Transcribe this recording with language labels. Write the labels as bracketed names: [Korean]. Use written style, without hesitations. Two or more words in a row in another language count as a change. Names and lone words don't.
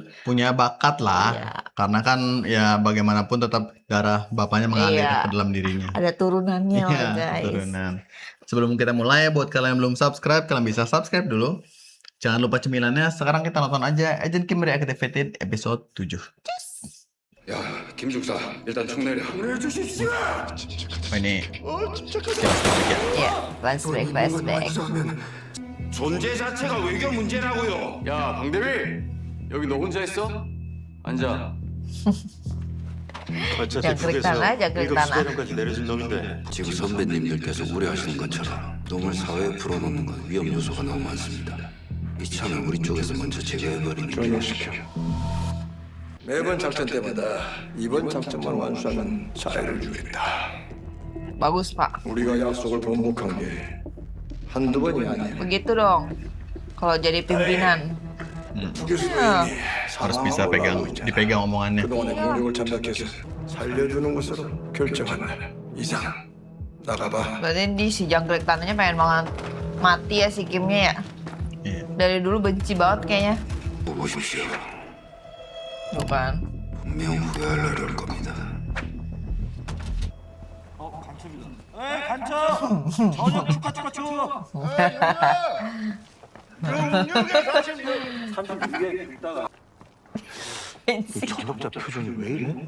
[Indonesian] punya bakat lah. Karena kan ya bagaimanapun tetap darah bapaknya mengalir ke dalam dirinya, ada turunannya lah guys. Turunan. Sebelum kita mulai, buat kalian yang belum subscribe, kalian bisa subscribe dulu. Jangan lupa cemilannya. Sekarang kita nonton aja Agent Kim Reactivated episode 7. [Korean] 야, 김 중사, 일단 총 내려. 내려주십시오. [Indonesian] Ini flashback. [Korean] 존재 자체가 외교 문제라고요. 야, 방대위! 여기 너 혼자 있어? 앉아. [Indonesian] Jangkrik tanah. [Korean] 내려진 놈인데 지금 선배님들께서 우려하시는 것처럼 놈을 사회에 풀어놓는 건 위험 요소가 너무 많습니다. 이참에 우리 쪽에서 먼저 제거해버리는 게 전역시켜. 매번 작전 때마다 이번 작전만 완수하면 사례를 주겠다. [Indonesian] Bagus pak, [Korean] 우리가 약속을 번복한 게 한두 번이 아니야. [Indonesian] begitu dong. Kalau jadi pimpinan. [Korean] 교수님이 [Indonesian] harus bisa dipegang omongannya. [Korean] 그동안의 노력을 참작해서 살려주는 것으로 결정한다. 이상 나가봐. [Indonesian] Berarti di si jangkrik tanahnya pengen banget mati ya si Kimnya ya. Dari dulu benci banget kayaknya. [Korean] 보십시오. [Indonesian] Bukan. [Korean] 분명 후회할 날이 올 겁니다. 전업자 표정이 왜 이래?